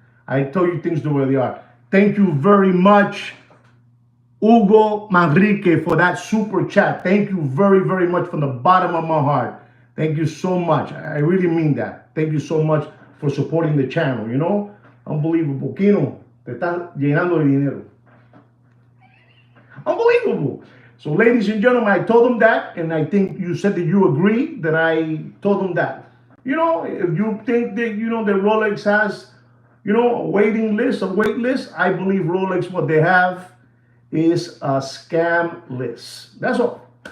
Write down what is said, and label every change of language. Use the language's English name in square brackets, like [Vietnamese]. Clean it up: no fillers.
[English] I tell you things the way they are. Thank you very much, Hugo Manrique, for that super chat. Thank you very, very much from the bottom of my heart. Thank you so much. I really mean that. Thank you so much for supporting the channel, Unbelievable. [Spanish] Kino, te están llenando de dinero. [English] Unbelievable. So, ladies and gentlemen, I told them that, and I think you said that you agree that I told them that. If you think that, that Rolex has, a waiting list, a wait list, I believe Rolex, what they have is a scam list. That's all.